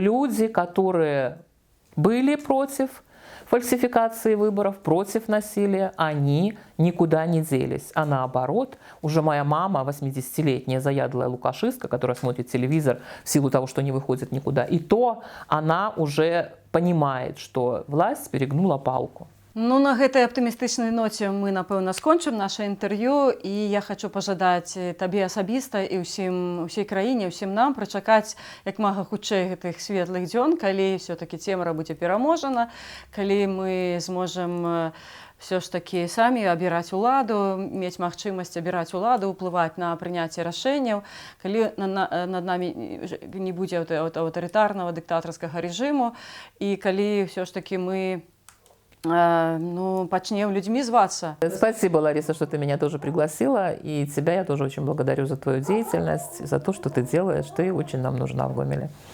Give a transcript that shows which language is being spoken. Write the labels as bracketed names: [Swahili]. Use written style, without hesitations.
[Russian] Люди, которые были против фальсификации выборов, против насилия, они никуда не делись. А наоборот, уже моя мама, 80-летняя заядлая лукашистка, которая смотрит телевизор в силу того, что не выходит никуда, и то она уже понимает, что власть перегнула палку. [Belarusian] Ну, на гэтай аптымістычнай ноце мы, напэўна, скончым наше інтэрв'ю, і я хочу пажадаць табе асабіста і ўсей краіне, ўсім нам прачакаць як мага хутчэй гэтых светлых дзён, калі ўсё-такі цемра будзе пераможана, калі мы зможам все ж таки самі абіраць уладу, мець магчымасць абіраць уладу, ўплываць на прыняцце рашэнняў, калі над намі не будзе аўтарытарнага дыктатарскага рэжыму, і калі ўсё ж таки мы ну, пачнем людзьмі звацца. [Russian] Спасибо, Лариса, что ты меня тоже пригласила. И тебя я тоже очень благодарю за твою деятельность, за то, что ты делаешь. Ты очень нам нужна в Гомеле.